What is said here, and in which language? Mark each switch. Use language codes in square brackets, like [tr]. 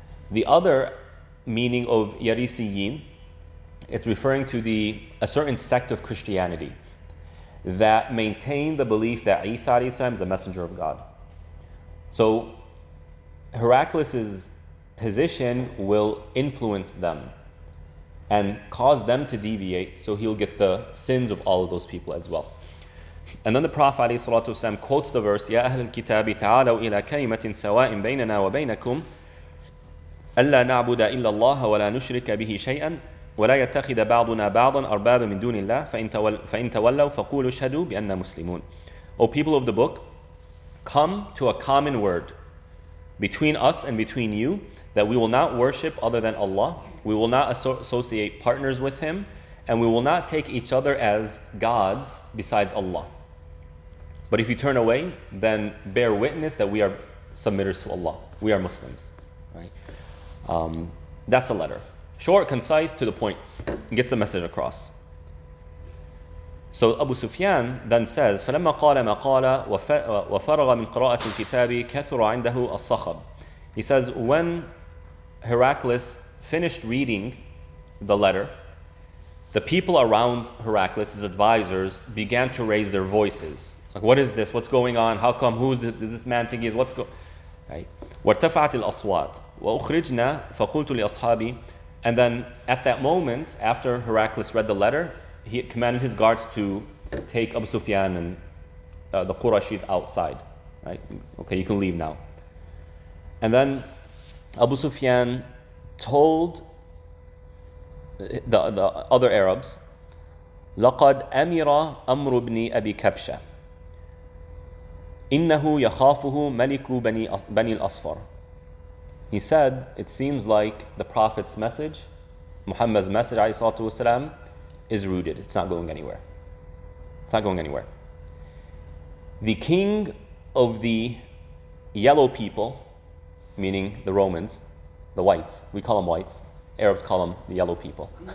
[en] The other meaning of Yarisiyin, it's referring to a certain sect of Christianity that maintain the belief that Isa is a messenger of God. So Heraclius' position will influence them and cause them to deviate, so he'll get the sins of all of those people as well. And then the Prophet ﷺ quotes the verse, [ar] يَا أَهْلَ الْكِتَابِ تَعَالَوْا إِلَى كَلِمَةٍ سَوَاءٍ بَيْنَنَا وَبَيْنَكُمْ أَلَّا نَعْبُدَ إِلَّا اللَّهَ وَلَا نُشْرِكَ بِهِ شَيْئًا وَلَا يَتَّخِذَ بَعْضُنَا بَعْضًا أَرْبَابًا مِنْ دُونِ اللَّهِ فَإِنْ تَوَلَّوْا فَقُولُوا اشْهَدُوا بِأَنَّا مُسْلِمُونَ. [en] O people of the book, come to a common word between us and between you, that we will not worship other than Allah, we will not associate partners with Him, and we will not take each other as gods besides Allah. But if you turn away, then bear witness that we are submitters to Allah. We are Muslims. Right? That's a letter. Short, concise, to the point. Gets the message across. So Abu Sufyan then says, [ar] فَلَمَّا قَالَ مَا قَالَ وَفَرَغَ مِنْ قِرَاءَةِ الْكِتَابِ كَثُرَ عِنْدَهُ الصَّخَبِ. [en] He says, when Heraclius finished reading the letter, the people around Heraclius, his advisors, began to raise their voices. Like, what is this? What's going on? How come? Who does this man think he is? What's going on? Right? [ar] وارتفعت الأصوات وأخرجنا فقلت لأصحابي. [en] And then at that moment, after Heraclius read the letter, he commanded his guards to take Abu Sufyan and the Qurashis outside. Right? Okay, you can leave now. And then Abu Sufyan told the other Arabs, [ar] لقد أمر أمر بن أبي كبشة إنه يخافه ملك بني الأصفر. [en] He said, it seems like the Prophet's message, Muhammad's message, والسلام, is rooted. It's not going anywhere. It's not going anywhere. The king of the yellow people, meaning the Romans, the whites, we call them whites, Arabs call them the yellow people.